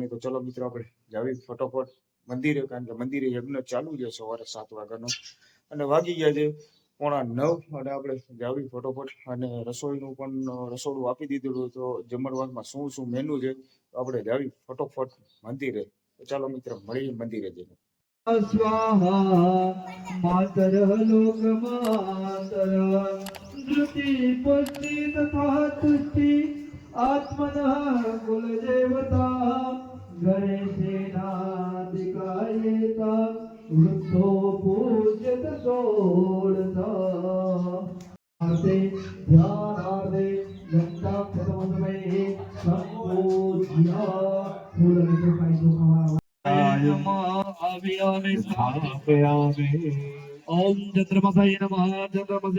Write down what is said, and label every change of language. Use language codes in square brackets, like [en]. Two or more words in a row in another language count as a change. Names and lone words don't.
[gu] તો ચલો મિત્રો આપણે જાવી ફટોફટ મંદિરે, કારણ કે મંદિરે યજ્ઞ ચાલુ છે સવારે 7 વાગ્યાનો અને વાગી ગયા છે 8:45 અને આપણે જાવી ફટોફટ. અને રસોઈનું પણ રસોડું આપી દીધેલું, તો જમણવારમાં શું શું મેનુ છે તો આપણે જાવી ફટોફટ મંદિરે. તો ચાલો મિત્રો મળીએ મંદિરે જઈને. [sa] स्वाहा मातर लोक मातर धृति पुष्टि तथा तुष्टि आत्मनः कुलदेवता गणेशेनादिकायेता वृद्धो पूज्यत षोडशा ध्यानार्थे घंटा प्रथमसमये संपूज्या ओम चंद्रमसाय नमः चंद्रमसे